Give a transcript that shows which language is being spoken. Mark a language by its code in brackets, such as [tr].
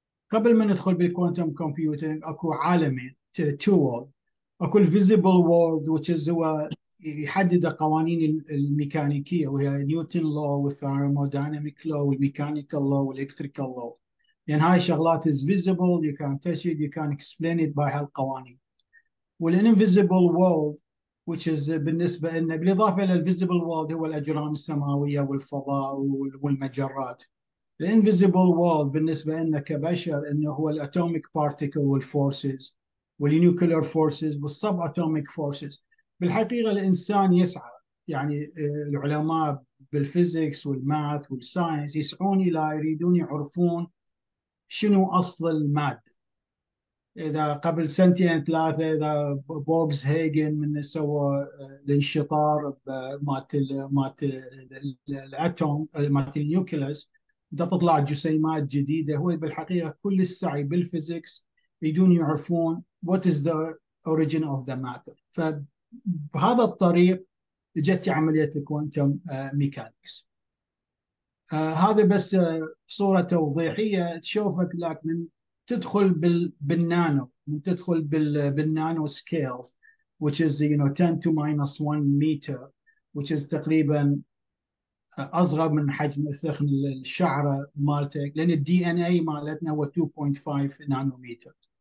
[ar] قبل ما ندخل بالكوانتم كومبيوتنج اكو عالمين، [en] Two world. [ar] اكو الفيزيبل وورد which هو يحدد قوانين الميكانيكيه، وهي نيوتن لو والثيرمودايناميك لو والميكانيكال لو والالكتريكال لو. لان هاي شغلات [en] is visible, you can touch it, you can explain it by [ar] هالقوانين. والانفيزيبل وورلد [en] which is [ar] بالنسبه لنا بالاضافه الى الفيزيبل وورلد هو الاجرام السماويه والفضاء والمجرات. الانفيزيبل وورلد بالنسبه لنا كبشر انه هو الاتوميك بارتيكل والفورسز والنيوكلير فورسز والسب اتوميك فورسز. بالحقيقه الانسان يسعى، يعني العلماء بالفيزيكس والماث والساينس يسعون الى يريدون يعرفون شنو اصل الماده. اذا قبل سنتين ثلاثه اذا بوكس هيجن من سوى الانشطار مالت الاتوم مالت النيوكليس، بدها تطلع جسيمات جديده. هو بالحقيقه كل السعي بالفيزيكس يريدون يعرفون [en] what is the origin of the matter. [ar] فبهذا الطريق اجت عمليه الكوانتم ميكانكس. هذا بس صوره توضيحيه تشوفك لك من تدخل بالنانو، من تدخل بالنانو سكيلز [en] which is 10 to minus 1 meter which is [ar] تقريبا اصغر من حجم ثخن الشعره مالتك، لان الدي ان اي مالتنا هو 2.5 نانومتر.